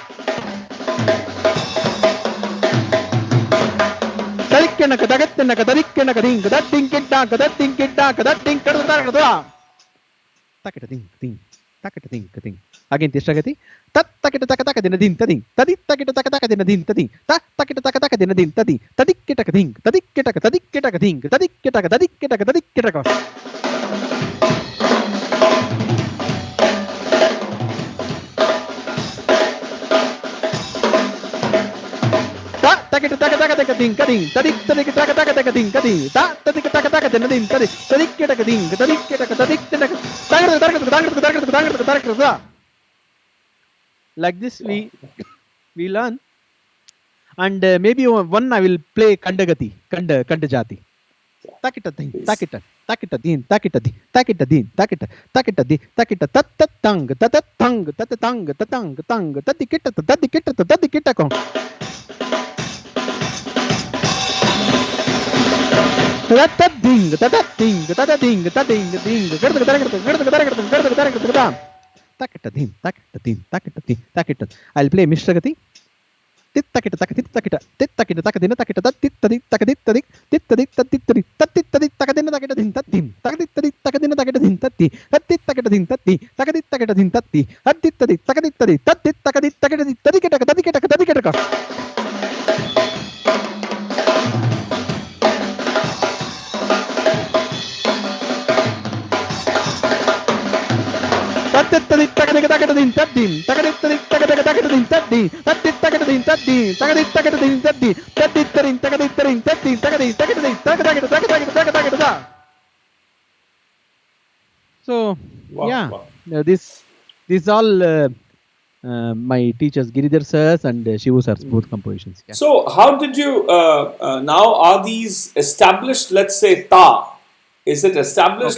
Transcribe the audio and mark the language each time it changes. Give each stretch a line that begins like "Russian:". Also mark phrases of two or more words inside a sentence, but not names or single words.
English: Tadikkenaka Tagattenaka Tadikkenaka Ding Tadikketaka Tadikketaka Tadikketaka Takita ding ding takita ding ding again Tishragati tat takita takataka dinadin tading tadi takita takataka dinadin tading ta takita takataka dinadin tadi tadikketaka ding tadikketaka tadikketaka ding tadikketaka tadikketaka tadikketaka takita takataka ding kading tadik tadik takataka ding kading ta tadik takataka dinadin tadi tadikketaka ding tadikketaka tadikketaka. Like this we learn, and maybe one I will play Kandagati, Kandajati. Takita din, takita, takita din, takita din, takita din, takita, takita din, takita, tatatang, tatatang, tatatang, tatang, tang, tatikita, tatikita, tatikita ko. Ding, ding, ding, ding, I'll play Mishragati. Tittakita takatit takita tittakita takadina takita tatit takadit tadik titadit tatit tadik tatit tadik takadina takita din tatim takadit tadik takadina takita din tatti tatit takita din tatti takadit takita din tatti tatit tadik takadit tadik tatit takadit takita din tadikita tadikita tadikita Tatit takadika takita din tatim takadit tadik takadika takita din tatti tatit takita din tatti takadit takita din tatti tatit tadik takadit tadik tatti takadit takita din takadita takadita. So Wow, yeah, wow. this all my teachers Giridhar sirs and Shivu sirs both compositions. Yeah. So how did you, now are these established, let's say ta, is it established?